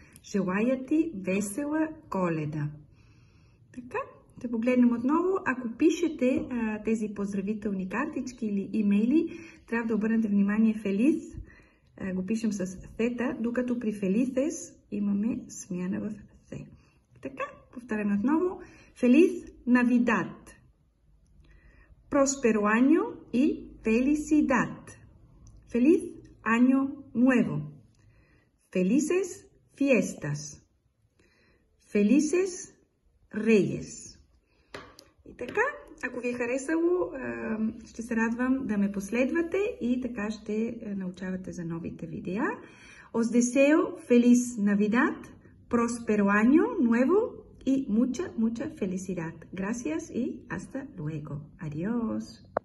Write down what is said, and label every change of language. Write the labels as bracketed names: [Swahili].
[Bulgarian] Желая ти весела Коледа. Така, да погледнем отново. Ако пишете тези поздравителни картички или имейли, трябва да обърнете внимание Feliz. Го пишем с θ, докато при Felices имаме смяна в Th. Така, повтаряме отново. [Spanish] Feliz Navidad. Próspero año y felicidad. Feliz año nuevo. Felices fiestas. Felices reyes. [Bulgarian] И така, ако ви е харесало, ще се радвам да ме последвате и така ще научавате за новите видеа. [Spanish] Os deseo feliz Navidad, próspero año nuevo y mucha felicidad. Gracias y hasta luego. Adiós.